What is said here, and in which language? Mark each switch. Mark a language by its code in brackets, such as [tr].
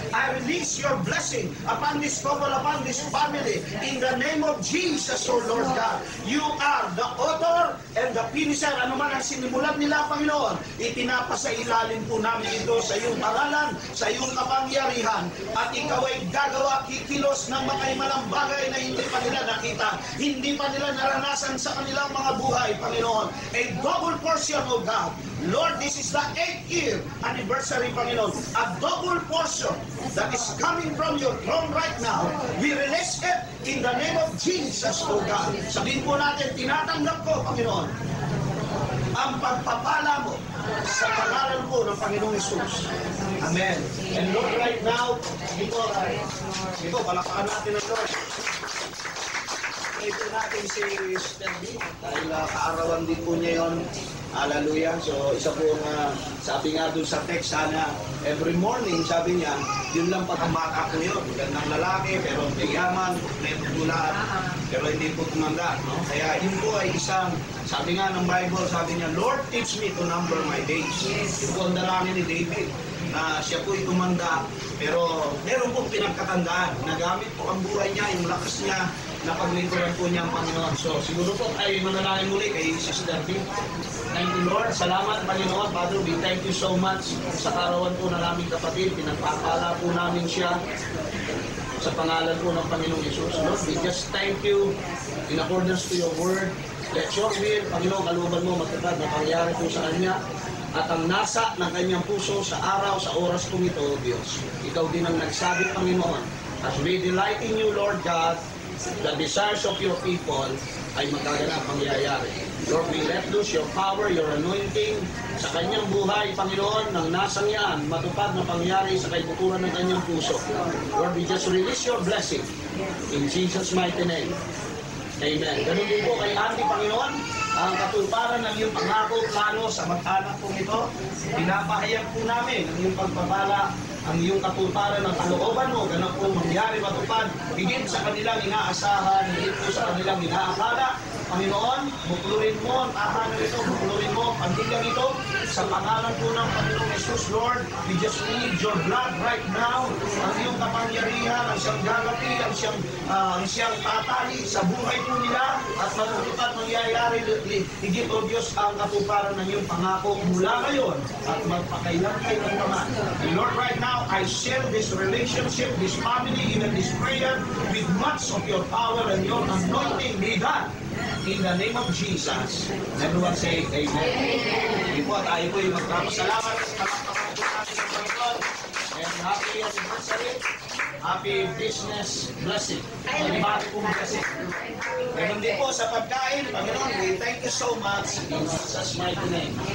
[en] I release your blessing upon this couple, upon this family. In the name of Jesus, O Lord God, you are the author and the finisher. [tl] Ano man ang sinimulan nila, Panginoon, ipinapasailalim po namin ito sa iyong pangalan, sa iyong kapangyarihan. At ikaw ay gagawa, kikilos ng makaimalang bagay na hindi pa nila nakita, hindi pa nila naranasan sa kanilang mga buhay, Panginoon. [en] A double portion, O God. Lord, this is the 8th year anniversary, Panginoon. A double portion that is coming from your throne right now. We release it in the name of Jesus, O God. [tl] Sabihin po natin, tinatanggap ko, Panginoon, ang pagpapala mo sa pangalan po ng Panginoong Hesus. [en] Amen. And Lord, right now, [tl] dito, palakpakan natin ang [en] Lord. [tl] Ito natin si Sister B, dahil kaarawan din po niya yun. Hallelujah. So, isa po sabi nga dun sa text, sana every morning, sabi niya, yun lang pagkamata ko yun. Gandang lalaki, pero may yaman, kompleto po lahat, pero hindi po tumanda. No? Kaya yun po ay isang, sabi nga ng Bible, sabi niya, Lord, [en] teach me to number my days. [tl] Yun po ang dalangin ni David, na siya po'y tumanda, pero meron pong pinagkatandaan. Nagamit po ang buhay niya, yung lakas niya, na paglingkuran po niya ang Panginoon. So, siguro po ay manalangin muli kay Sister B. [en] Thank you, Lord. [tl] Salamat, Panginoon. [en] Father, we thank you so much [tl] sa karawan po na naming kapatid. Pinagpapala po namin siya sa pangalan po ng Panginoong Hesus. [en] Lord, we just thank you in accordance to your word. Let your will, [tl] Panginoon, kaluban mo magtatag na pangyari po sa kanya. At ang nasa ng kanyang puso sa araw, sa oras kong ito, Diyos. Ikaw din ang nagsabi, Panginoon. [en] As we delight in you, Lord God, the desires of your people [tl] ay magaganap mangyayari. [en] Lord, we let loose your power, your anointing [tl] sa kanyang buhay, Panginoon, nang nasang yan, matupad na pangyari sa kaibuturan ng kanyang puso. [en] Lord, we just release your blessing in Jesus' mighty name. Amen. [tl] Ganun din po kay Andy, Panginoon, ang katulparan ng iyong pangako, plano sa mag-anak po ito. Pinapahayag po namin ang iyong pagpapala, ang iyong katulparan ng kalooban mo, ganun po mangyari matupad, higit sa kanilang inaasahan, higit po sa kanilang inaakala. Panginoon, buklurin mo ang tahanan ito, buklurin mo ang pamilya ito, sa pangalan po ng Panginoong Hesus, [en] Lord, we just need your blood right now, [tl] ang iyong kapangyarihan, ang siyang gagapi, ang siyang tatali sa buhay po nila, at matutupad mangyayari, higit o Diyos ang katuparan ng iyong pangako mula ngayon, at magpakailan kayo ng naman. [en] And Lord, right now, I share this relationship, this family, even this prayer, with much of your power and your anointing be done. In the name of Jesus. Everyone say Amen. [tl] Hindi po, tayo po yung magpapasalamat sa palakpakan po natin ng Panginoon. [en] And happy anniversary. Happy business blessing. Malibati po blessing. [tl] Ganun din po sa pagkain. [en] Panginoon, we thank you so much in Jesus' mighty name.